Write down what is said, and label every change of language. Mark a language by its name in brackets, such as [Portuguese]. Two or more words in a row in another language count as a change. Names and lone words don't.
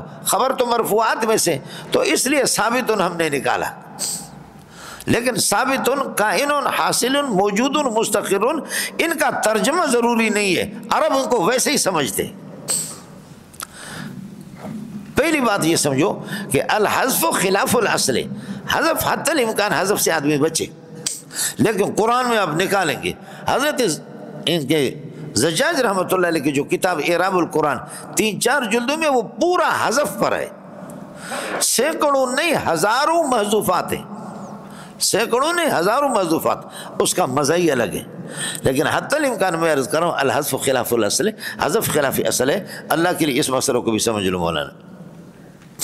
[Urdu] خبر تو مرفوعات میں سے، تو اس لیے ثابت ہم نے نکالا، لیکن [Arabic] ثابت کائن حاصل موجود مستقر [Urdu] ان کا ترجمہ ضروری نہیں ہے، عرب ان کو ویسے ہی سمجھتے۔ پہلی بات یہ سمجھو کہ [Arabic] الحذف خلاف الاصل، [Urdu] حذف حتی الامکان حذف سے آدمی بچے، لیکن قرآن میں آپ نکالیں گے، حضرت ان کے زجاج [Arabic] رحمۃ اللہ علیہ [Urdu] کی جو کتاب اعراب القرآن 3-4 جلدوں میں وہ پورا حذف پر ہے، سینکڑوں نہیں ہزاروں محذوفات ہیں، سینکڑوں نہیں ہزاروں محذوفات، اس کا مزہ ہی الگ ہے، لیکن حتی الامکان میں عرض کر رہا ہوں [Arabic] الحذف خلاف الاصل، [Urdu] حذف خلاف اصل ہے، اللہ کے لیے اس مسئلہ کو بھی سمجھ لو مولانا۔